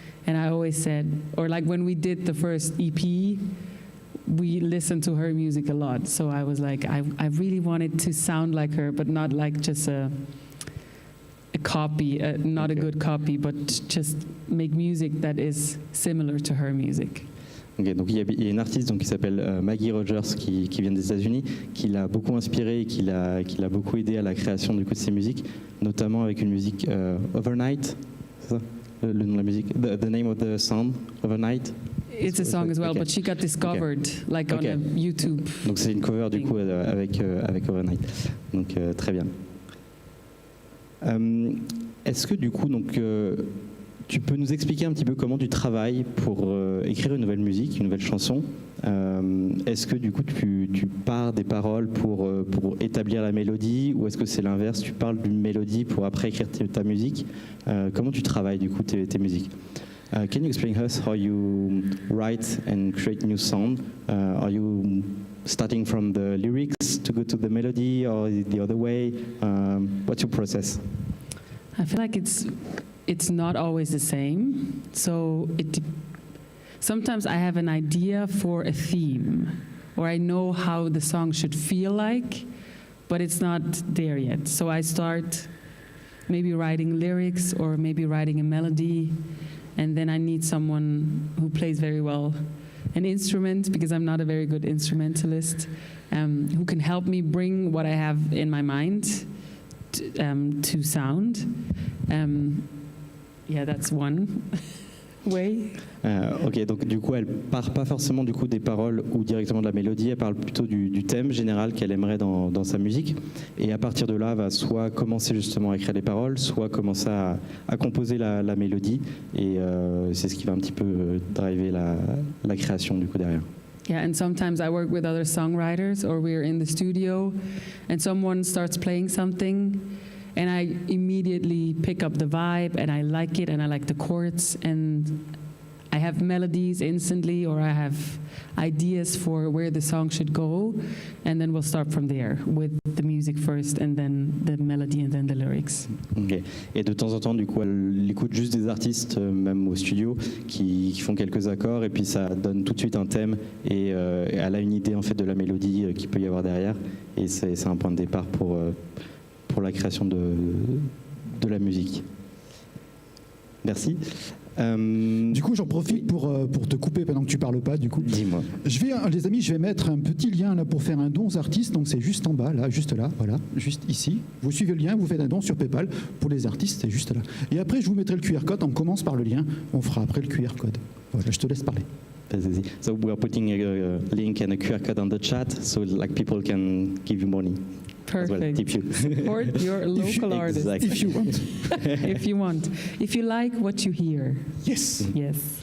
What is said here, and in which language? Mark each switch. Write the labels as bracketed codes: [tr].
[en] And I always said, or like when we did the first EP, we listened to her music a lot. So I was like, I really wanted to sound like her, but not like just a copy, not okay. A good copy, but just make music that is similar to her music. [fr] Okay, donc il y a une artiste donc, qui s'appelle Maggie Rogers qui vient des États-Unis, qui l'a beaucoup inspiré et qui l'a beaucoup aidé à la création du coup, de ses musiques, notamment avec une musique Overnight, c'est ça le nom de la musique? [en] The name of the song, Overnight? It's a song as well, okay. But she got discovered like okay. On a YouTube. [fr] Donc c'est une cover du coup avec Overnight. Donc très bien. Est-ce que du coup donc tu peux nous expliquer un petit peu comment tu travailles pour écrire une nouvelle musique, une nouvelle chanson? Est-ce que du coup tu pars des paroles pour établir la mélodie, ou est-ce que c'est l'inverse, tu parles d'une mélodie pour après écrire ta musique? Comment tu travailles du coup tes musiques? [en] Can you explain us how you write and create new sound? Are you starting from the lyrics to go to the melody, or the other way? What's your process? I feel like it's not always the same. So sometimes I have an idea for a theme, or I know how the song should feel like, but it's not there yet. So I start maybe writing lyrics or maybe writing a melody, and then I need someone who plays very well an instrument, because I'm not a very good instrumentalist, who can help me bring what I have in my mind to sound. Yeah, that's one way. [fr] Ok, donc du coup, elle part pas forcément du coup des paroles ou directement de la mélodie, elle parle plutôt du thème général qu'elle aimerait dans sa musique. Et à partir de là, va soit commencer justement à écrire les paroles, soit commencer à composer la mélodie. Et c'est ce qui va un petit peu driver la création du coup derrière. [en] Yeah, and sometimes I work with other songwriters, or we're in the studio, and someone starts playing something, and I immediately pick up the vibe, and I like it, and I like the chords, and I have melodies instantly, or I have ideas for where the song should go, and then we'll start from there with the music first, and then the melody, and then the lyrics. Okay. [fr] Et de temps en temps, du coup, elle écoute juste des artistes, même au studio, qui font quelques accords, et puis ça donne tout de suite un thème, et elle a une idée en fait de la mélodie qu'il peut y avoir derrière, et c'est un point de départ pour la création de la musique. Merci. Du coup, j'en profite pour te couper pendant que tu parles pas. Du coup, dis-moi. Les amis, je vais mettre un petit lien là pour faire un don aux artistes. Donc c'est juste en bas, là, juste là, voilà, juste ici. Vous suivez le lien, vous faites un don sur PayPal. Pour les artistes, c'est juste là. Et après, je vous mettrai le QR code. On commence par le lien. On fera après le QR code. Voilà, je te laisse parler. [en] So we are putting a link and a QR code on the chat, so like people can give you money. Perfect. Well, tip you. Support your local artist. Exactly. If you want. If you want. If you like what you hear. Yes. Yes.